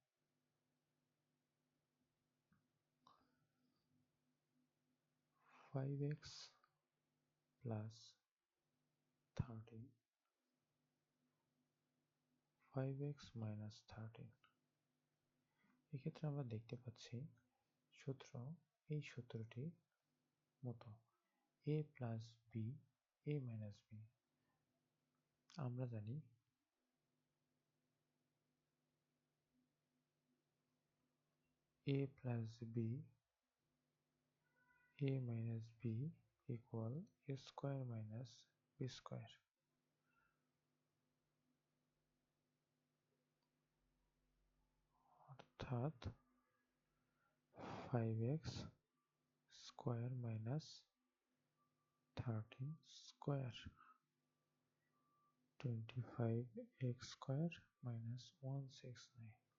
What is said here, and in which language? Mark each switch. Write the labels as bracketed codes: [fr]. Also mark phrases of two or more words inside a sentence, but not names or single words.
[en] 5x plus 13 5x minus 13। [bn] এক্ষেত্রে আমরা দেখতে পাচ্ছি সূত্র এই সূত্রটির মতো [en] a plus b a minus b। [bn] আমরা জানি [en] a plus b a minus b equal a square minus b square। অর্থাৎ 5x square minus 13 square 25x square minus 169।